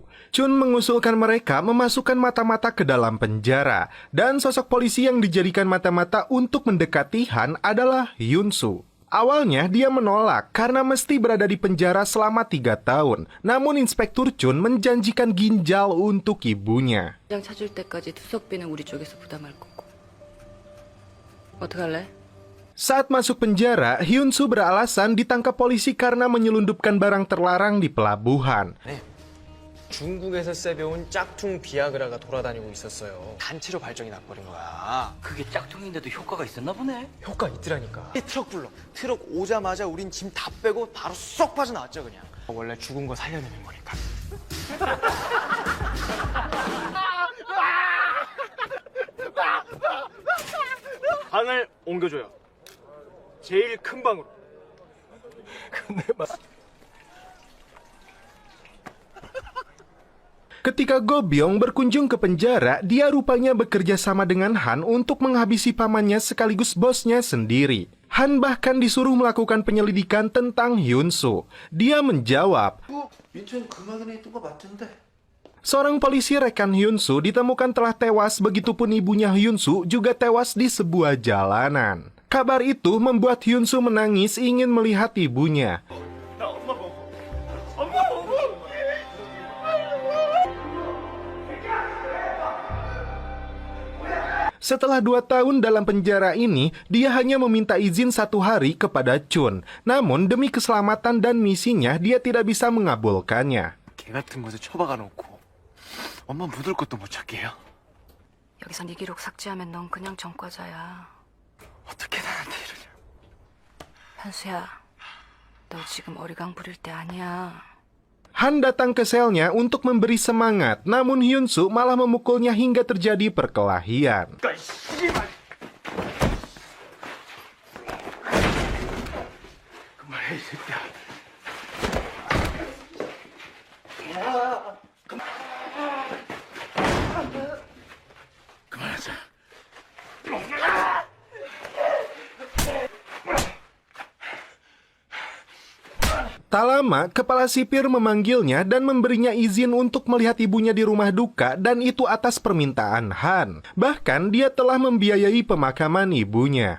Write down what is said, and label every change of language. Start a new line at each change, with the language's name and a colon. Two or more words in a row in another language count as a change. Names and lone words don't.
Indonesian: Chun mengusulkan mereka memasukkan mata-mata ke dalam penjara. Dan sosok polisi yang dijadikan mata-mata untuk mendekati Han adalah Hyun-soo. Awalnya dia menolak karena mesti berada di penjara selama 3 tahun. Namun Inspektur Chun menjanjikan ginjal untuk ibunya.
Korean: 장 찾을 때까지 투석비는 우리 쪽에서 부담할 거고. 어떡할래?
Indonesian: Saat masuk penjara, Hyun-soo beralasan ditangkap polisi karena menyelundupkan barang terlarang di pelabuhan.
Korean: 중국에서 세배온 짝퉁 비아그라가 돌아다니고 있었어요. 단체로 발정이 나버린 거야. 그게 짝퉁인데도 효과가 있었나 보네. 효과 있더라니까. 이 트럭 불러. 트럭 오자마자 우린 짐 다 빼고 바로 쏙 빠져나왔죠 그냥. 원래 죽은 거 살려내는 거니까. 방을 옮겨줘요. 제일 큰 방으로.
Indonesian: Ketika Go Byung berkunjung ke penjara, dia rupanya bekerja sama dengan Han untuk menghabisi pamannya sekaligus bosnya sendiri. Han bahkan disuruh melakukan penyelidikan tentang Hyun-soo. Dia menjawab,
Korean: 인천 금화근에 있던 거 맞던데.
Indonesian: seorang polisi rekan Hyun-soo ditemukan telah tewas, begitupun ibunya Hyun-soo juga tewas di sebuah jalanan. Kabar itu membuat Hyun-soo menangis ingin melihat ibunya. Setelah 2 tahun dalam penjara ini, dia hanya meminta izin 1 hari kepada Chun. Namun demi keselamatan dan misinya, dia tidak bisa mengabulkannya.
Korean: 개 같은 곳에 처박아 놓고 엄마 묻을 것도 못 찾게요. 여기서 네 기록 삭제하면 넌 그냥 전과자야. 어떻게 나한테 이러냐. 한수야, 너 지금 어리광 부릴 때 아니야.
Indonesian: Han datang ke selnya untuk memberi semangat, namun Hyun-soo malah memukulnya hingga terjadi perkelahian.
Korean: 그만해 이 새끼야. 그만하자.
Indonesian: Tak lama, kepala sipir memanggilnya dan memberinya izin untuk melihat ibunya di rumah duka, dan itu atas permintaan Han. Bahkan dia telah membiayai pemakaman ibunya.